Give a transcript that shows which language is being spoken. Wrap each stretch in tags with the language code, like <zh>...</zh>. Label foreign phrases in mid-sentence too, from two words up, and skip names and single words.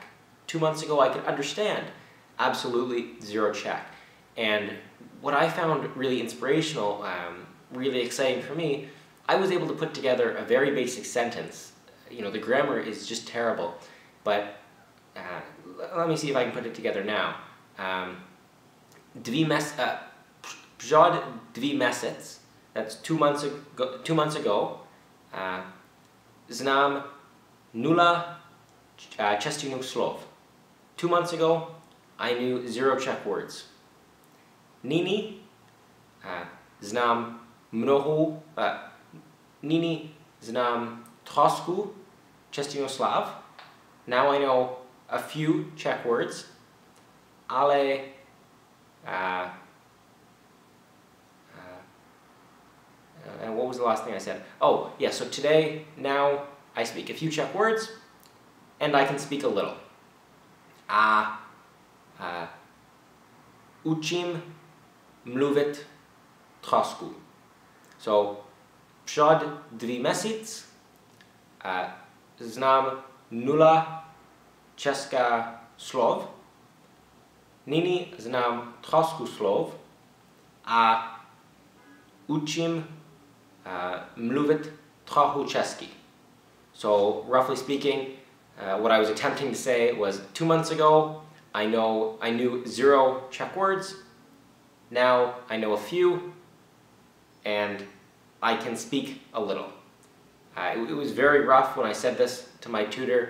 <en>2 months ago, I could understand absolutely zero Czech. And what I found really inspirational, really exciting for me, I was able to put together a very basic sentence. The grammar is just terrible, but let me see if I can put it together now.</en> <cs>Před 2 měsíci,</cs> <en>that's 2 months ago. 2 months ago,</en> <cs>znám 0 češtinu slov.</cs> <en>2 months ago, I knew 0 Czech words.</en> <cs>Nyní znám trošku češtinu slov.</cs> <en>Now I know a few Czech words, ale and what was the last thing I said? Oh, yeah, so today, now, I speak a few Czech words, and I can speak a little.</en> <cs>Učím mluvit trošku. So, před 2 měsíci znám 0 česká slov. Nyní znám trošku slov a učím mluvit trochu česky.</cs> <en>So, roughly speaking, what I was attempting to say was 2 months ago, I knew 0 Czech words. Now I know a few, and I can speak a little. It was very rough when I said this to my tutor.</en>